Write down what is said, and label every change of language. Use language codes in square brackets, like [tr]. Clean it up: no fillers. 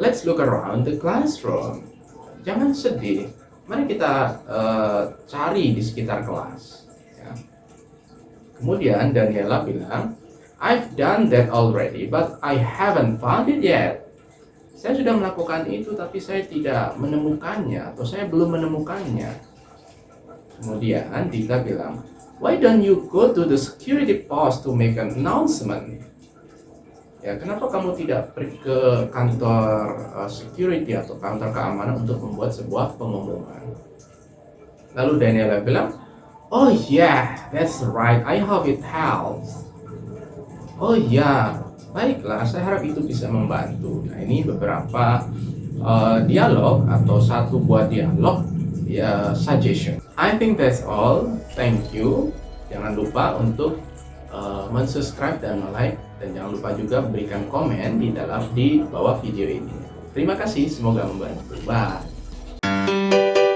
[en] Let's look around the classroom. [id] Jangan sedih. Mari kita cari di sekitar kelas. Ya. Kemudian Daniela bilang, [en] I've done that already, but I haven't found it yet. [id] Saya sudah melakukan itu, tapi saya tidak menemukannya, atau saya belum menemukannya. Kemudian Dita bilang, [en] why don't you go to the security post to make an announcement? [id] Ya, kenapa kamu tidak pergi ke kantor security atau kantor keamanan untuk membuat sebuah pengumuman? Lalu Daniela bilang, [en] oh yeah, that's right, I hope it helps. [id] Oh ya, baiklah, saya harap itu bisa membantu. Nah, ini beberapa dialog atau satu buah dialog ya, suggestion. [en] I think that's all. Thank you. [id] Jangan lupa untuk mensubscribe dan like, dan jangan lupa juga berikan komen di bawah video ini. Terima kasih, semoga membantu. Bye.